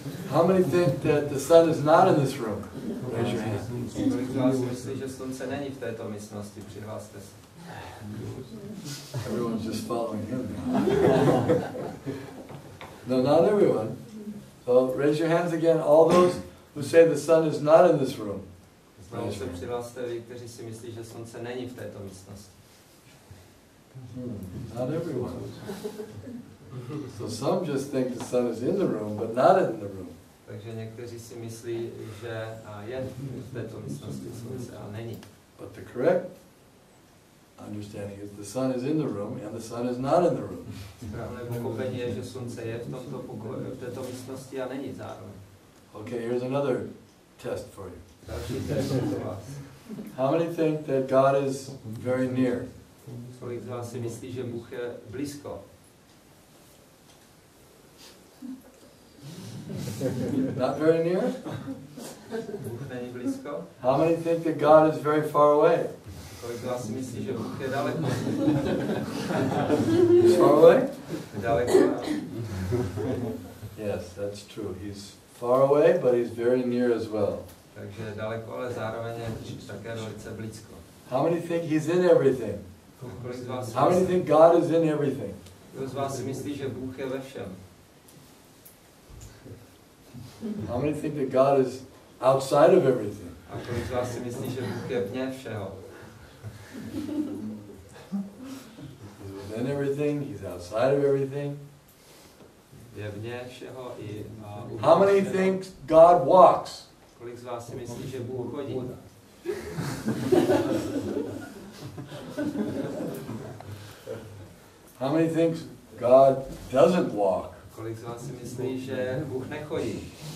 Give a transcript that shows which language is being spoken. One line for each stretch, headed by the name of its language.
English: How many think that the sun is not in this room? Raise your hand.
Czech: Kolik z vás myslí, že slunce není v této místnosti? Přihláste se.
English: Everyone's just following him. No, not everyone. So raise your hands again, all those who say the sun is not in this room.
Czech: Znovu se přihlaste vy, kteří si myslí, že slunce není v této místnosti.
English: Not everyone. So some just think the sun is in the room, but not in the room.
Czech: Takže někteří si myslí, že je v této místnosti slunce a není.
English: But the correct understanding is the sun is in the room and the sun is not in the room.
Czech: Správné pochopení je, že slunce je v tomto pokoji, v této místnosti a není zároveň.
English: Okay, here's another test for you.
Czech: Další test pro vás.
English: How many think that God is very near?
Czech: Kolik z vás si myslí, že Bůh je blízko?
English: Not very near?
Czech: Bůh není blízko?
English: How many think that God is very far away?
Czech: Kolik z vás si myslí, že Bůh je daleko?
English: He's far away?
Czech: Daleko?
English: Yes, that's true. He's far away, but he's very near as well.
Czech: Takže je daleko, ale zároveň je také velice blízko.
English: How many think he's in everything?
Czech: Kolik z vás
English: How many think God is in everything?
Czech: Kdo z vás si myslí, že Bůh je ve všem?
English: How many think that God is outside of everything?
Czech: A kolik z vás si myslí, že Bůh je vně všeho?
English: He's within everything, he's outside of everything.
Czech: Je vně všeho i
English: How many think God walks?
Czech: Kolik z vás si myslí, že Bůh chodí?
English: How many think God doesn't walk?
Czech: Kolik z vás si myslí, že Bůh nechodí?